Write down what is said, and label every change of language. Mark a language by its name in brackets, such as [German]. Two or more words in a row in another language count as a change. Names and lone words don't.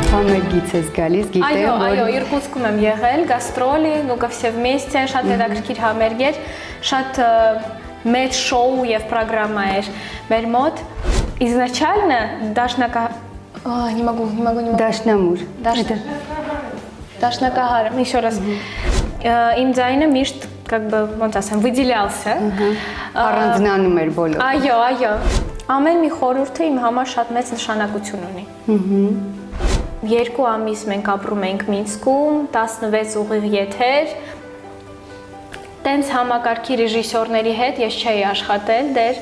[Armenian] նոր գիծ ես գալիս, գիտեմ, Այո, Իրկուտսկում եմ եղել, գաստրոլի, [Russian] ну ко все вместе, [Armenian] շատ հետաքրքիր համերգ էր, շատ մեծ շոու եւ պրոգրամա էր մեր մոտ։ [Russian] Изначально не могу. [Armenian] Դաշնամուր։ Դաշնակահար, [Russian] еще раз. [Armenian] Им ձայնը միշտ [Russian] как бы [Armenian] ոնց ասեմ, выделялся։ Առանձնանում էր բոլոր։ Այո։ Ամեն մի խորհուրդը իմ համար շատ մեծ նշանակություն ունի։ 2 ամիս մենք ապրում ենք Մինսկում, 16 ուղիղ եթեր։ Տենց համակարգի ռեժիսորների հետ ես չէի աշխատել դեռ։